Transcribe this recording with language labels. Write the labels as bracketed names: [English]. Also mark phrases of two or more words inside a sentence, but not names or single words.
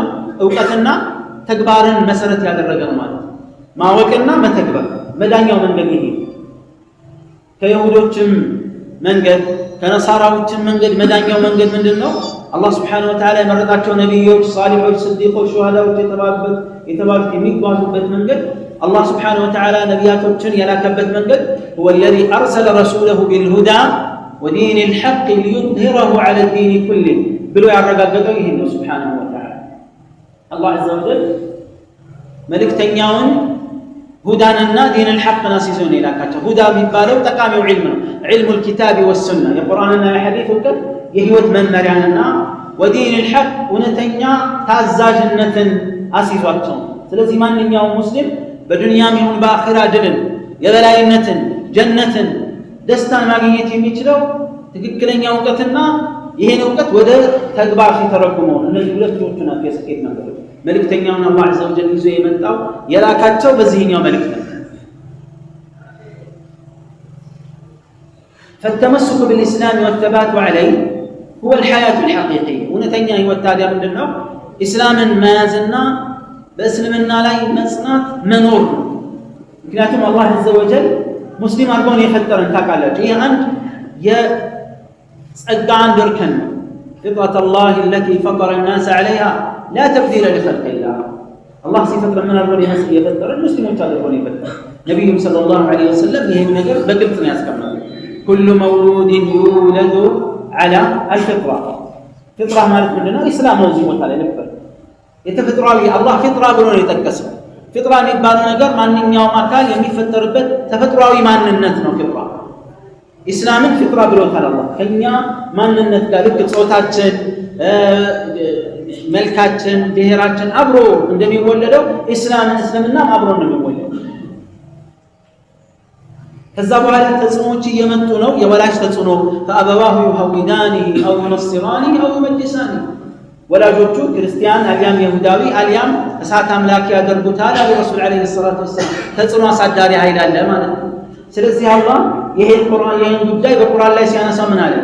[Amharic] ዕውቀትና ተግባርን መሰረት ያደረገ ነው ማለት ነው። ማወቅና መተግበር መዳኛው መንገድ ይሄ። ከይሁዶችም መንገድ ከነሳራዎችም መንገድ መዳኛው መንገድ ምንድነው? አላህ [Arabic] سبحانه وتعالى [Amharic] የመረጣቸው ነብዮች፣ ሷሊሖች፣ ስዲቆች፣ ሹሃዳዎች የተባሉት የሚጓዙበት መንገድ አላህ [Arabic] سبحانه وتعالى [Amharic] ነቢያቶችን የላከበት መንገድ [Arabic] هو الذي أرسل رسوله بالهدى ودين الحق ليظهره على الدين كله [Amharic] ብሎ ያረጋገጠው ይሄ ነው [Arabic] سبحانه وتعالى። [Amharic] አላህ [Arabic] عز وجل [Amharic] መልእክተኛውን ሁዳንና [Arabic] دين الحق [Amharic] ናሲዞን ይላካቸው። ሁዳ የሚባለው ጠቃሚው ዒልም ነው። ዒልሙ [Arabic] الكتاب والسنة [Amharic] የቁርአንና የሐዲስ እውቀት የህይወት መመሪያንና ወዲን الحق እውነተኛ ታዛዥነትን አሲዟቸው። ስለዚህ ማንኛውም ሙስሊም በዱንያም ይሁን በአኺራ ድልን፣ የበላይነትን፣ ጀነትን፣ ደስታን ማግኘት የሚችለው ትክክለኛ እውቀትና ይሄን እውቀት ወደ ተግባር ሲተረጉመው እነዚህ ሁለቶቹ ናቸው የስኬት መንገዶች። መልእክተኛውን አላህ [Arabic] عز وجل [Amharic] ይዞ የመጣው የላካቸው በዚህኛው መልእክት ነው። [Arabic] فالتمسك بالإسلام والثبات عليه هو الحياة الحقيقية. [Amharic] እውነተኛ ህይወት ታዲያ ምንድነው? ኢስላምን መያዝና በእስልምና ላይ መጽናት መኖር ነው። ምክንያቱም አላህ [Arabic] عز وجل [Amharic] ሙስሊም አድርጎን የፈጠረን ታውቃላችሁ። ይህ አንድ የጸጋ አንድ እርከን ነው። [Arabic] فطرة الله التي فطر الناس عليها لا تبديل لخلق الله. [Amharic] الله ሲፈጥር ምን አድርጎን የፈጠረን ሙስሊሞች አድርጎን የፈጠረን። ነብዩ [Arabic] صلى الله عليه وسلم [Amharic] ይሄን ነገር በግልጽ ነው ያስቀመጡት። [Arabic] كل مولود يولد على الفطرة. [Amharic] فطرة ማለት ምንድነው? ኢስላም ነው። እዚህ ቦታ ላይ ነበር የተፈጥሯዊ አላህ ፍጥራ ብሎ ነው የጠቀሰው። ፍጥራ የሚባለው ነገር ማንኛውም አካል የሚፈጠርበት ተፈጥሯዊ ማንነት ነው ፍጥራ። ኢስላምን ፍጥራ ብሎታል አላህ። ከኛ ማንነት ጋር ልክ ጾታችን፣ መልካችን፣ ብሔራችን አብሮ እንደሚወለደው እስልምናም አብሮ ነው የሚወለደው። ከዛ በኋላ ተጽዕኖዎች እየመጡ ነው። የወላጅ ተጽዕኖ [Arabic] فأبواه يهودانه أو ينصرانه أو يمجسانه። [Amharic] ወላጆቹ ክርስቲያን አልያም ይሁዳዊ አልያም እሳት አምላኪ ያደርጉታል አሉ [Arabic] رسول عليه الصلاة والسلام። [Amharic] ተጽዕኖ አሳዳሪ ኃይል አለ ማለት ነው። ስለዚህ አላህ ይሄን ጉዳይ በቁርአን ላይ ሲያነሳ ምን አለ?